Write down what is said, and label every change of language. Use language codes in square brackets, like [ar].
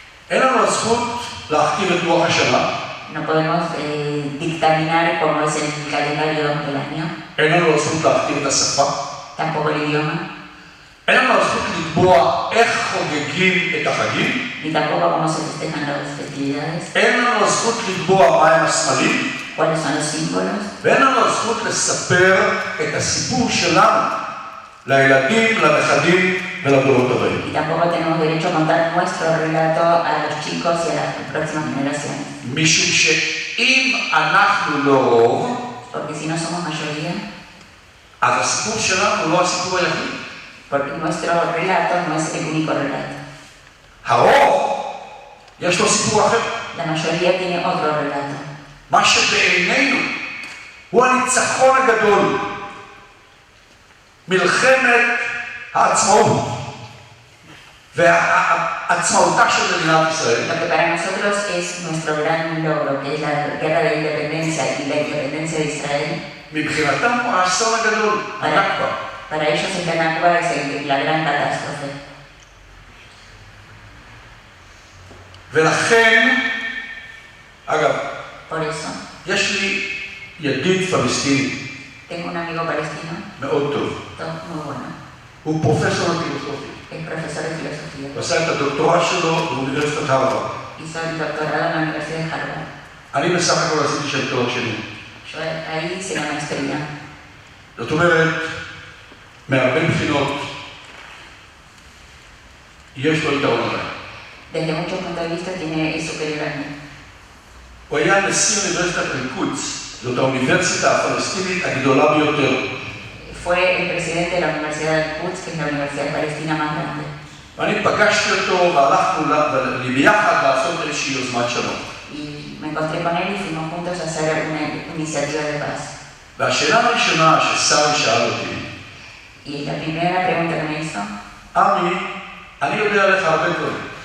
[he] אין לנו הזכות להכתיב את לוח השנה. [es] No podemos dictaminar cómo es el calendario del año. [he] אין לנו הזכות להכתיב את השפה. [es] Tampoco el idioma. [he] אין לנו הזכות לקבוע איך חוגגים את החגים. [es] Ni tampoco cómo se festejan las festividades. [he] אין לנו הזכות לקבוע מהם הסמלים. [es] ¿Cuáles son los símbolos? [he] ואין לנו הזכות לספר את הסיפור שלנו לילדים, לנכדים ולדורות הבאים. [es] Y tampoco tenemos derecho a contar nuestro relato a los chicos y a las próximas generaciones. [he] משום שאם אנחנו לא רוב, [es] Porque si no somos mayoría, [he] אז הסיפור שלנו הוא לא הסיפור היחיד. [es] porque nuestro relato no es el único relato. [he] הרוב, יש לו סיפור אחר. [es] La mayoría tiene otro relato. [he] מה שבעינינו הוא הניצחון הגדול. מלחמת העצמאות והעצמאותה של מדינת ישראל. [es] Lo que para nosotros es nuestro gran logro, que es la guerra de independencia y la independencia de Israel. [he] מבחינתם הוא האסון הגדול, הנכבה. [es] Para ellos el Nakba es la gran catástrofe. [he] ולכן, אגב, [es] Por eso, [he] יש לי ידיד פלסטיני [es] tengo un amigo palestino, [he] מאוד טוב. [es] muy bueno, [he] הוא פרופסור לפילוסופיה. [es] es profesor de filosofía. [he] הוא עשה את הדוקטורט שלו באוניברסיטת הרווארד. [es] Hizo el doctorado en la Universidad de Harvard. [he] אני בסך הכל עשיתי שם תואר שני. [es] Yo ahí hice la maestría. [he] זאת אומרת, מהרבה בחינות, יש לו יתרון עליי. [es] Desde muchos puntos de vista tiene eso que ver a mí. [he] הוא היה נשיא אוניברסיטת אל-קודס, זאת האוניברסיטה הפלסטינית הגדולה ביותר. [es] Fue el presidente de la Universidad del Quds, que es la universidad palestina más grande. [he] ואני פגשתי אותו והלכנו ביחד לעשות איזושהי יוזמת שלום. [es] Y me encontré con él y fuimos juntos a hacer una iniciativa de paz. [he] והשאלה הראשונה ששרי שאל אותי, [es] Y la primera pregunta que me hizo, [he] עמי, אני יודע עליך הרבה דברים.